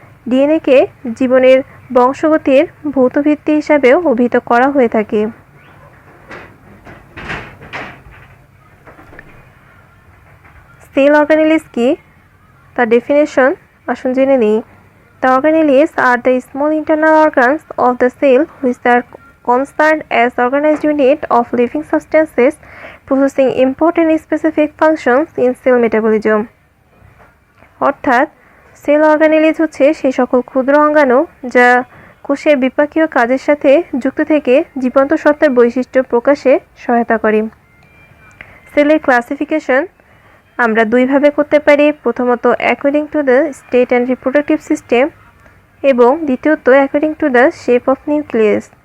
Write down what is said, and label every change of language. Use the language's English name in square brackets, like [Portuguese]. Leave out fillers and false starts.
[Bangla] ডিএনএকে জীবনের বংশগতির ভৌত ভিত্তি হিসাবেও অভিহিত করা হয়ে থাকে। সেল অর্গানেলিস কি, তার ডেফিনেশন আসুন জেনে নিই। [English] The organelles are the small internal organs of the cell which are concerned as organized unit of living substances possessing important specific functions in cell metabolism. [Bangla] অর্থাৎ সেল অর্গানেলিস হচ্ছে সেই সকল ক্ষুদ্র অঙ্গাণু যা কোষের বিপাকীয় কাজের সাথে যুক্ত থেকে জীবন্ত সত্তার বৈশিষ্ট্য প্রকাশে সহায়তা করে। সেলের ক্লাসিফিকেশন আমরা দুইভাবে করতে পারি। [English] প্রথমত according to the state and reproductive system এবং দ্বিতীয়ত according to the shape of nucleus.